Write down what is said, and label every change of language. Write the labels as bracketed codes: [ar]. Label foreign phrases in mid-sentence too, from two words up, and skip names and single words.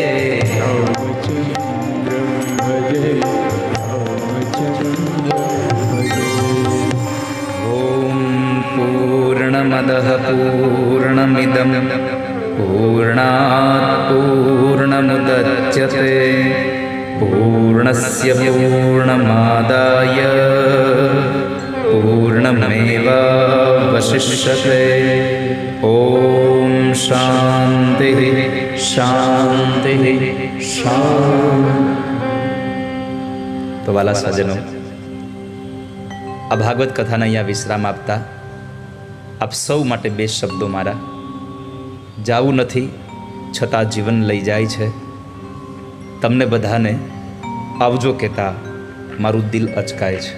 [sa] ॐ पूर्णमदः पूर्णमिदं पूर्णात् पूर्णमुदच्यते पूर्णस्य पूर्णमादाय पूर्णमेवावशिष्यते. ॐ शान्तिः शान्तिः शान्तिः. [gu] તો વાલા સજ્જનો, આ ભાગવત કથાને અહીંયા વિશ્રામ આપતા આપ સૌ માટે 2 શબ્દો મારા. જાવું નથી છતાં જીવન લઈ જાય છે. તમને બધાને આવજો કહેતા મારું દિલ અચકાય છે.